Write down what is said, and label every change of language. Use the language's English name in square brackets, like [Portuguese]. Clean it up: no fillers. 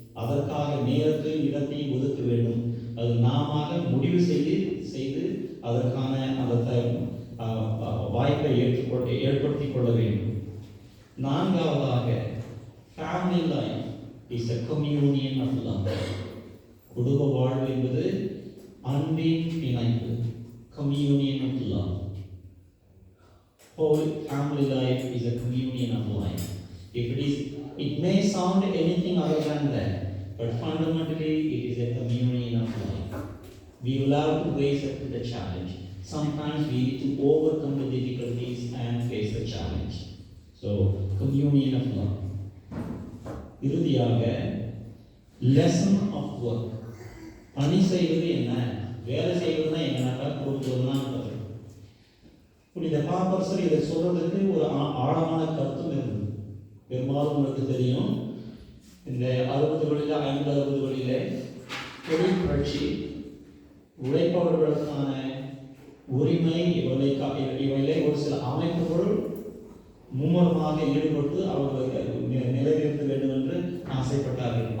[Tamil] அதற்காக நேரத்தையும் இடத்தையும் ஒதுக்க வேண்டும். அது நாம முடிவு செய்து அதற்கான அந்த வாய்ப்பை ஏற்படுத்திக் கொள்ள வேண்டும். நான்காவதாக, [English] Family life is a communion of love. [Tamil] குடும்ப வாழ்வு என்பது அன்பின் இணைப்பு, [English] communion of love. Whole family life is a communion of life. It may sound anything other than that. but fundamentally it is a communion of life. We will have to raise up to the challenge. Sometimes we need to overcome the difficulties and face the challenge. So, communion of love. [Tamil] இறுதியாக [English] lesson of work. [Tamil] பணி செய்வது என்ன, வேலை செய்வதுனா என்னன்னாக்கா கொடுக்கிறதுனா புனித பாப்பரசர் இதை சொல்றதுக்கு ஒரு ஆழமான கருத்தும் இருந்தது. பெரும்பாலும் உங்களுக்கு தெரியும், இந்த 60களில் 50-60களிலே தொழில் புரட்சி, உழைப்பவர்களுக்கான உரிமை இவையிலே ஒரு சில அமைப்புகள் மும்முரமாக ஈடுபட்டு அவர்களுக்கு நிறைவேற்ற வேண்டும் என்று ஆசைப்பட்டார்கள்.